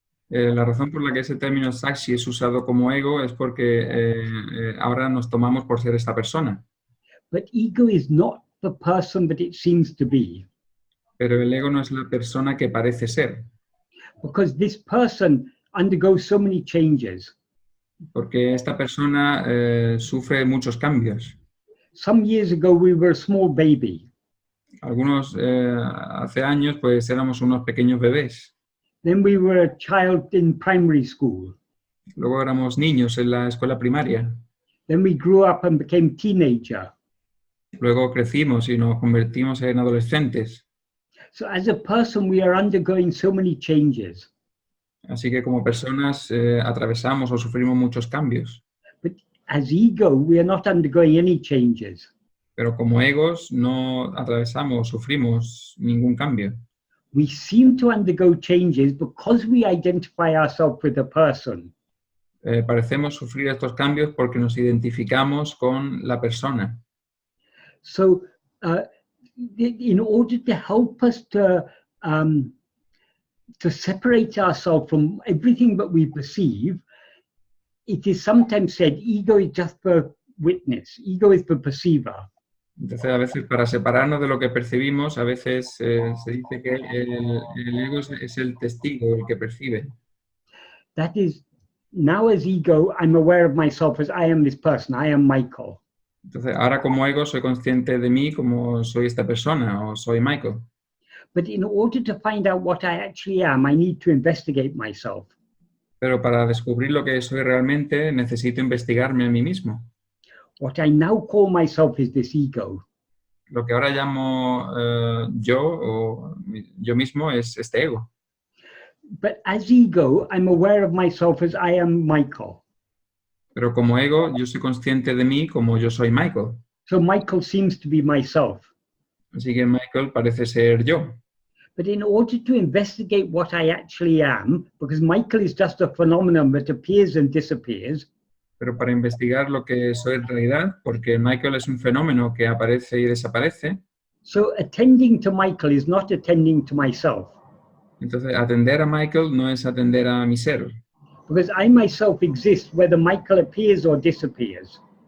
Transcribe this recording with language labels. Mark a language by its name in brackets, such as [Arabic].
[Spanish] La razón por la que ese término sakshi es usado como ego es porque ahora nos tomamos por ser esta persona. [English] But ego is not the person that it seems to be. [Spanish] Pero el ego no es la persona que parece ser. [English] Because this person undergoes so many changes. [Spanish] Porque esta persona sufre muchos cambios. [English] Some years ago we were a small baby. [Spanish] Algunos hace años pues éramos unos pequeños bebés. [English] Then we were a child in primary school. [Spanish] Luego éramos niños en la escuela primaria. [English] Then we grew up and became teenager. [Spanish] Luego crecimos y nos convertimos en adolescentes. [English] So as a person we are undergoing so many changes. [Spanish] Así que como personas atravesamos o sufrimos muchos cambios. [English] But as ego we are not undergoing any changes. [Spanish] Pero como egos no atravesamos o sufrimos ningún cambio. [English] We seem to undergo changes because we identify ourselves with a person. [Spanish] Parecemos sufrir estos cambios porque nos identificamos con la persona. [English] So in order to help us to separate ourselves from everything that we perceive, it is sometimes said ego is just the witness, ego is the perceiver. [Spanish] Entonces, a veces, para separarnos de lo que percibimos, a veces se dice que el ego es el testigo, el que percibe. [English] That is, now as ego, I'm aware of myself as I am this person, I am Michael. [Spanish] Entonces, ahora como ego soy consciente de mí como soy esta persona o soy Michael. [English] But in order to find out what I actually am, I need to investigate myself. [Spanish] Pero para descubrir lo que soy realmente, necesito investigarme a mí mismo. [English] What I now call myself is this ego. [Spanish] Lo que ahora llamo yo o yo mismo es este ego. [English] But as ego, I'm aware of myself as I am Michael. [Spanish] Pero como ego, yo soy consciente de mí como yo soy Michael. [English] So Michael seems to be myself. [Spanish] Así que Michael parece ser yo. [English] But in order to investigate what I actually am, because Michael is just a phenomenon that appears and disappears. [Spanish] Pero para investigar lo que soy en realidad, porque Michael es un fenómeno que aparece y desaparece. [English] So attending to Michael is not attending to myself. [Spanish] Entonces, atender a Michael no es atender a mi ser. [English] Because I myself exist whether Michael appears or disappears.